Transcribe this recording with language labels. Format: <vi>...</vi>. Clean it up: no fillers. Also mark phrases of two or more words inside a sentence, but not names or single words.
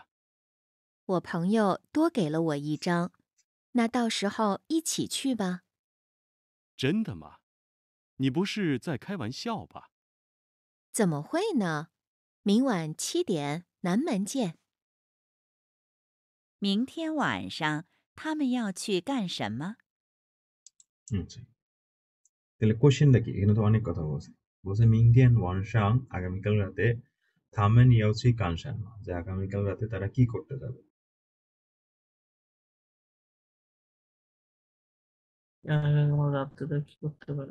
<zh>我朋友多给了我一张，那到时候一起去吧。真的吗？你不是在开玩笑吧？怎么会呢？明晚7点，南门见。明天晚上他们要去干什么？</zh> <bn>আচ্ছা। তাহলে কোশ্চেনটা কি? এখানে তো অনেক কথা বলছে। বলছে</bn> <zh>明天晚上,</zh> <bn>আগামীকাল রাতে</bn> <zh>他们要去干什么,</zh> <bn>যে আগামীকাল রাতে তারা কি করতে যাবে? আমার রাত্রে কি করতে পারি?</bn>